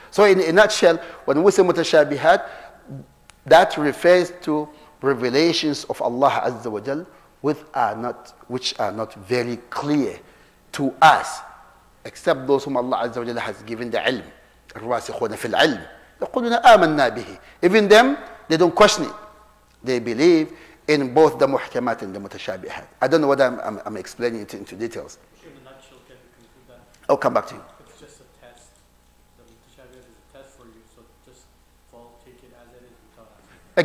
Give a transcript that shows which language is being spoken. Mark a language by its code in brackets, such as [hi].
[en] So in a nutshell, when we say mutashabihat, that refers to revelations of Allah Azza wa Jalla which are not very clear to us, except those whom Allah Azza wa Jalla has given the ilm. [ar] الراسخون في العلم يقولون آمنا به. [en] Even them, they don't question it. They believe in both the muhkamat and the mutashabihat. I don't know whether I'm explaining it into details. In a nutshell, can we conclude that? I'll come back to you. It's just a test. The mutashabihat is a test for you, so just take it as it is without asking.